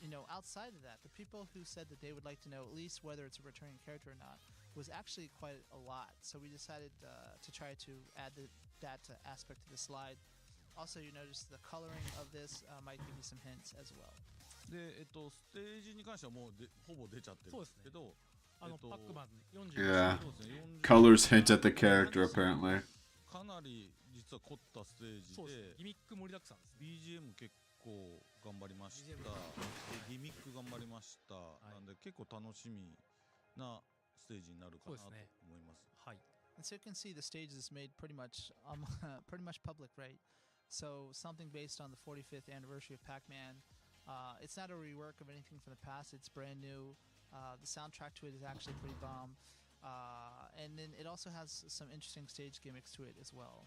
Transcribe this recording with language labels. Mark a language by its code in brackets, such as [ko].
[en] Outside of that, the people who said that they would like to know at least whether it's a returning character or not was actually quite a lot. So we decided to try to add that aspect to the slide. Also, you notice the coloring of this might give you some hints as well. [ja] で、ステージに関してはもうほぼ出ちゃってるんですけど、パックマン40 [en] Yeah. Colors hint at the character, apparently. [ja] かなり実は凝ったステージで、ギミック盛りだくさんです。 BGM 結構頑張りました。ギミック頑張りました。なんで結構楽しみなステージになるかなと思います。はい。 [en] And so you can see the stage is made pretty much public, right? So something based on the 45th anniversary of Pac-Man. It's not a rework of anything from the past. It's brand new. The soundtrack to it is actually pretty bomb. And then it also has some interesting stage gimmicks to it as well.